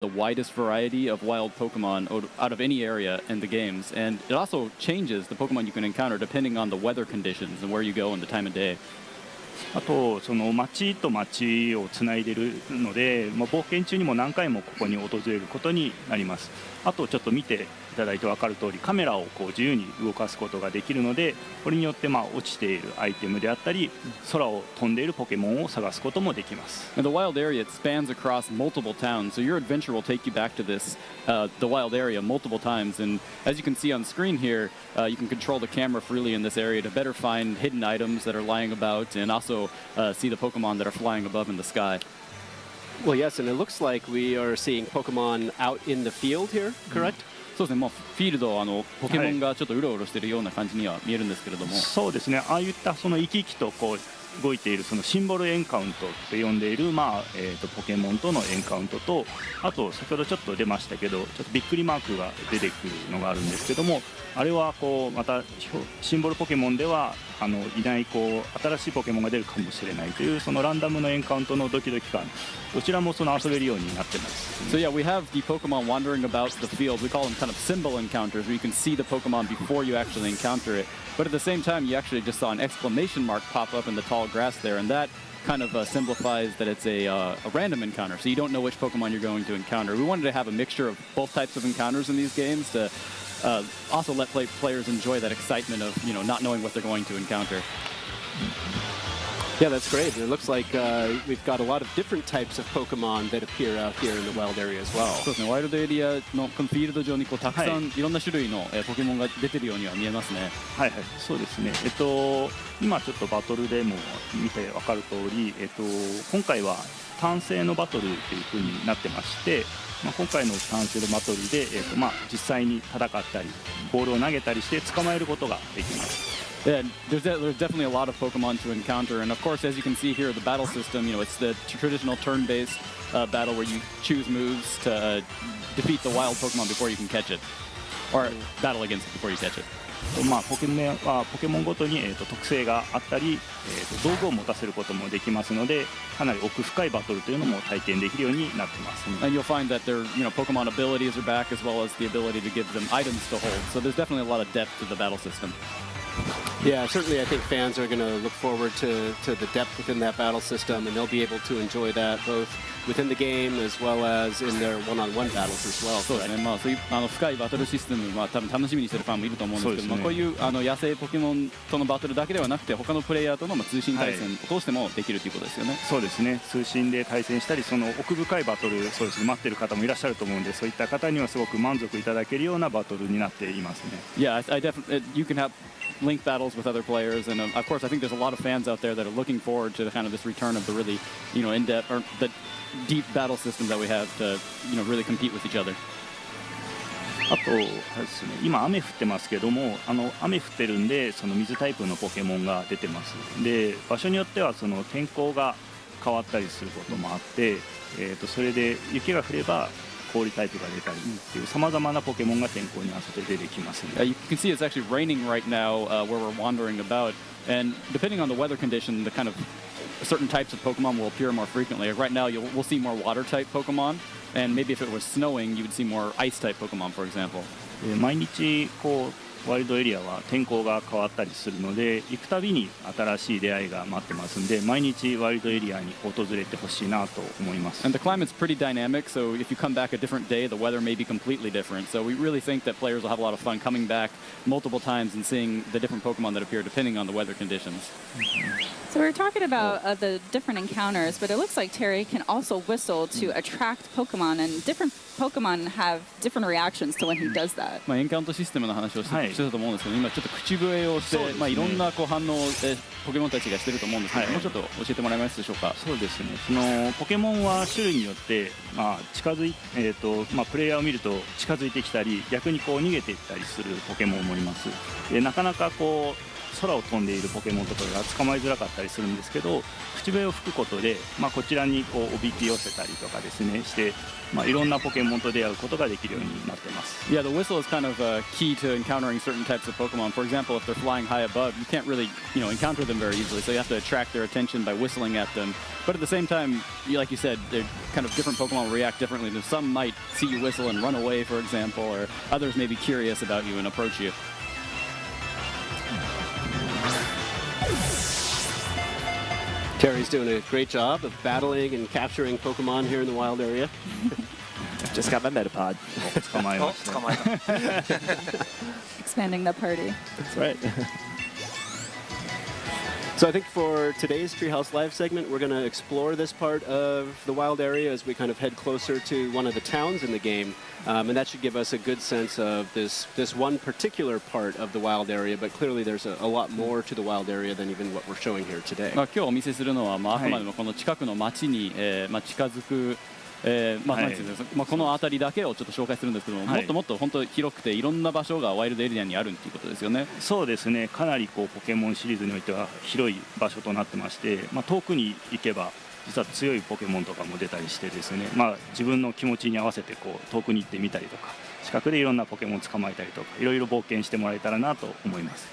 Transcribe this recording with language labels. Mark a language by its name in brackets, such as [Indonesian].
[English] the widest variety of wild Pokemon out of any area in the games, and it also changes the Pokemon you can encounter depending on the weather conditions and where you go and the time of day. [Japanese] あとその町と町をつないでるので、冒険中にも何回もここに訪れることになります。あとちょっと見ていただいて分かる通り、カメラをこう自由に動かすことができるので、これによって落ちているアイテムであったり、空を飛んでいるポケモンを探すこともできます。 [English] And the wild area, it spans across multiple towns, so your adventure will take you back to this, the wild area multiple times. And as you can see on screen here, you can control the camera freely in this area to better find hidden items that are lying about, and also see the Pokemon that are flying above in the sky. Well, yes, and it looks like we are seeing Pokemon out in the field here, correct? [Japanese] そうですね、フィールドポケモンがちょっとうろうろしているような感じには見えるんですけれども、そうですね、ああいったその生き生きとこう動いているそのシンボルエンカウントって呼んでいる、ポケモンとのエンカウントと、あと先ほどちょっと出ましたけど、ちょっとびっくりマークが出てくるのがあるんですけども、あれはこうまたシンボルポケモンではいないこう新しいポケモンが出るかもしれないというそのランダムのエンカウントのドキドキ感、どちらもその遊べるようになってます。 [English] So yeah, we have the Pokemon wandering about the field. We call them kind of symbol encounters, where you can see the Pokemon before you actually encounter it. But at the same time, you actually just saw an exclamation mark pop up in the tall grass there, and that kind of simplifies that it's a random encounter, so you don't know which Pokemon you're going to encounter. We wanted to have a mixture of both types of encounters in these games to also let players enjoy that excitement of not knowing what they're going to encounter. Yeah, that's great. And it looks like we've got a lot of different types of Pokemon that appear out here in the wild area as well. [Japanese] そうですね、ワイルドエリアのこのフィールド上にたくさんいろんな種類のポケモンが出てるようには見えますね。はいはい、そうですね。今ちょっとバトルでも見て分かる通り、今回は単性のバトルという風になってまして、今回の単性のバトルで、実際に戦ったりボールを投げたりして捕まえることができます。 [English] Yeah, there's definitely a lot of Pokemon to encounter, and of course, as you can see here, the battle system, it's the traditional turn-based battle where you choose moves to defeat the wild Pokemon before you can catch it, or battle against it before you catch it. [Japanese] ポケモンごとに、特性があったり、道具を持たせることもできますので、かなり奥深いバトルというのも体験できるようになってます、ね。 [English] And you'll find that their Pokemon abilities are back, as well as the ability to give them items to hold. So there's definitely a lot of depth to the battle system. Yeah, certainly I think fans are going to look forward to the depth within that battle system, and they'll be able to enjoy that both within the game as well as in their one-on-one battles as well. [Japanese] そうですね、そういう深いバトルシステムは多分楽しみにしてるファンもいると思うんですけども、こういう野生ポケモンとのバトルだけではなくて、他のプレイヤーとの通信対戦を通してもできるということですよね。そうですね、通信で対戦したり、その奥深いバトル、そうですね、待ってる方もいらっしゃると思うんで、そういった方にはすごく満足いただけるようなバトルになっていますね。 [English] Yeah, I definitely you can have link battles with other players, and of course I think there's a lot of fans out there that are looking forward to kind of this return of the really in-depth or the deep battle system that we have to really compete with each other. [Japanese] あとですね、今雨降ってますけども、雨降ってるんでその水タイプのポケモンが出てます。で、場所によってはその天候が変わったりすることもあって、それで雪が降れば氷タイプが出たりっていうさまざまなポケモンが天候に合わせて出てきますね。 [English] You can see it's actually raining right now where we're wandering about, and depending on the weather condition, the kind of certain types of Pokemon will appear more frequently. Like right now, we'll see more water-type Pokemon, and maybe if it was snowing, you would see more ice-type Pokemon, for example. [Japanese] 毎日こうワイルドエリアは天候が変わったりするので、行くたびに新しい出会いが待ってますんで、毎日ワイルドエリアに訪れてほしいなと思います。 [English] And the climate's pretty dynamic, so if you come back a different day, the weather may be completely different. So we really think that players will have a lot of fun coming back multiple times and seeing the different Pokemon that appear depending on the weather conditions. So we're talking about the different encounters, but it looks like Terry can also whistle to attract Pokemon, and different Pokemon have different reactions to when he does that. [Japanese] エンカウントシステムの話をしてたと思うんですけど、今ちょっと口笛をして、いろんな反応をポケモンたちがしてると思うんですけど、もうちょっと教えてもらえますでしょうか。そうですね。そのポケモンは種類によって、近づいプレイヤーを見ると近づいてきたり、逆にこう逃げていったりするポケモンもいます。で、なかなかこう空を飛んでいるポケモンとかが捕まえづらかったりするんですけど、口笛を吹くことで、こちらにこうおびき寄せたりとかですねして、いろんなポケモンと出会うことができるようになってます。 [English] Yeah, the whistle is kind of key to encountering certain types of Pokemon. For example, if they're flying high above, you can't really, encounter them very easily. So you have to attract their attention by whistling at them. But at the same time, like you said, they're kind of different Pokemon react differently. Some might see you whistle and run away, for example, or others may be curious about you and approach you. Terry's doing a great job of battling and capturing Pokemon here in the wild area. Just got my Metapod. [Japanese] 捕まえました。捕まえた。 [English] Expanding the party. That's right. So I think for today's Treehouse Live segment, we're going to explore this part of the wild area as we kind of head closer to one of the towns in the game. And that should give us a good sense of this one particular part of the wild area, but clearly there's a lot more to the wild area than even what we're showing here today. [Japanese] 今日お見せするのは、あくまでもこの近くの町に、近づく、なんていうんですか、この辺りだけをちょっと紹介するんですけども、もっともっと本当広くていろんな場所がワイルドエリアにあるっていうことですよね。そうですね、かなりこうポケモンシリーズにおいては広い場所となってまして、遠くに行けば実は強いポケモンとかも出たりしてですね、自分の気持ちに合わせてこう遠くに行ってみたりとか、近くでいろんなポケモンを捕まえたりとか、いろいろ冒険してもらえたらなと思います。